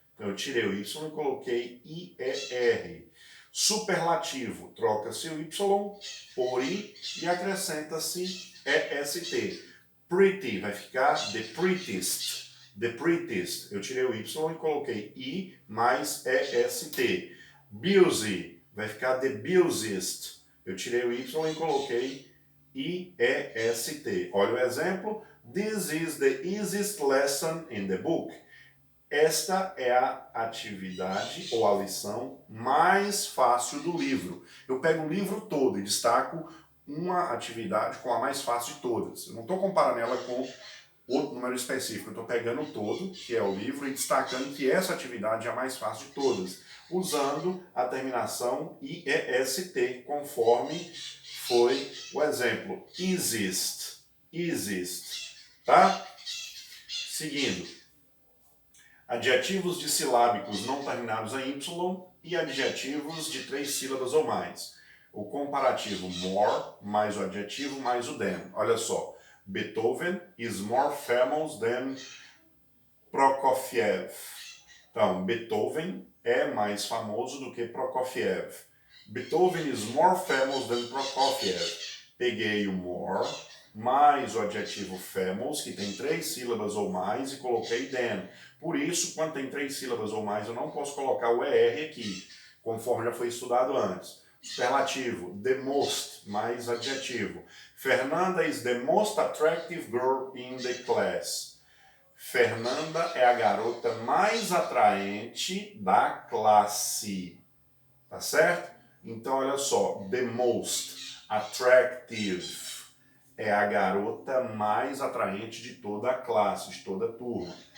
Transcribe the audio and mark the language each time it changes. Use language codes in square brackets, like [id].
[pt] Então, eu tirei o Y e coloquei I-E-R. Superlativo, troca-se o Y por I e acrescenta-se E-S-T. Pretty vai ficar the prettiest. [en] The prettiest. [pt] Eu tirei o Y e coloquei I mais EST. Busy vai ficar the busiest. Eu tirei o Y e coloquei IEST. Olha o exemplo. [en] This is the easiest lesson in the book. [pt] Esta é a atividade ou a lição mais fácil do livro. Eu pego o livro todo e destaco uma atividade com a mais fácil de todas. Eu não estou comparando ela com outro número específico. Eu estou pegando o todo, que é o livro, e destacando que essa atividade é a mais fácil de todas, usando a terminação IEST, conforme foi o exemplo. Easiest. Easiest. Tá? Seguindo. Adjetivos dissilábicos não terminados em Y e adjetivos de 3 sílabas ou mais. O comparativo more mais o adjetivo mais o than. Olha só. [en] Beethoven is more famous than Prokofiev. [pt] Então, Beethoven é mais famoso do que Prokofiev. [en] Beethoven is more famous than Prokofiev. [pt] Peguei o more mais o adjetivo famous, que tem 3 sílabas ou mais, e coloquei than. Por isso, quando tem 3 sílabas ou mais, eu não posso colocar o ER aqui, conforme já foi estudado antes. Superlativo, the most, mais adjetivo. [en] Fernanda is the most attractive girl in the class. [pt] Fernanda é a garota mais atraente da classe. Tá certo? Então, olha só, [en] the most attractive [pt] é a garota mais atraente de toda a classe, de toda a turma.